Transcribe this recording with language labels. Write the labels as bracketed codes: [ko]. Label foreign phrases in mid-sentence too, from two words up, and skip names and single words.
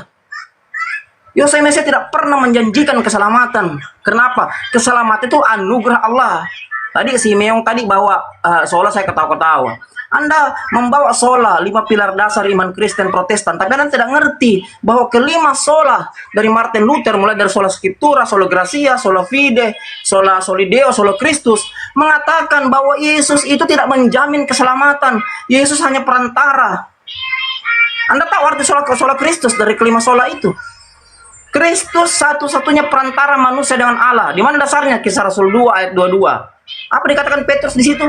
[id] Yosua Mesia tidak pernah menjanjikan keselamatan. Kenapa? Keselamatan itu anugerah Allah. Tadi si Meong tadi bawa sola, saya ketawa-ketawa. Anda membawa sola 5 pilar dasar iman Kristen Protestan, tapi Anda tidak ngerti bahwa kelima sola dari Martin Luther, mulai dari [la] sola scriptura, sola gratia, sola fide, sola solideo, sola Christus, [id] mengatakan bahwa Yesus itu tidak menjamin keselamatan. Yesus hanya perantara. Anda tahu arti [la] sola Christus [id] dari kelima sola itu? Kristus satu-satunya perantara manusia dengan Allah. Di mana dasarnya? Kisah Rasul 2 ayat 22. Apa dikatakan Petrus di situ?